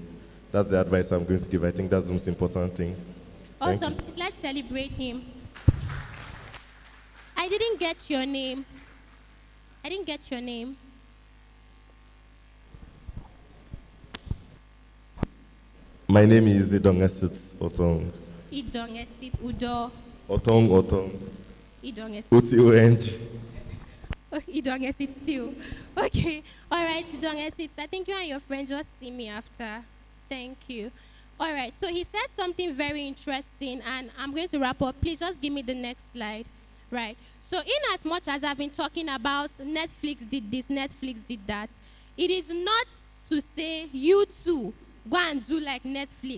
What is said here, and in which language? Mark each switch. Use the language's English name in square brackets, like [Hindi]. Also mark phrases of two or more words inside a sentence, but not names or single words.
[English] That's the advice I'm going to give. I think that's the most important thing. Thank Awesome. you. Please, let's celebrate him. I didn't get your name. I didn't get your name. My name is Idongesit Otong. Idongesit Udo. Otong. Idongesit. Otong. Idongesit too. Okay. All right, Idongesit. I think you and your friend just see me after. Thank you. All right. So he said something very interesting, and I'm going to wrap up. Please just give me the next slide. Right. So in as much as I've been talking about Netflix did this, Netflix did that, it is not to say you too go and do like Netflix.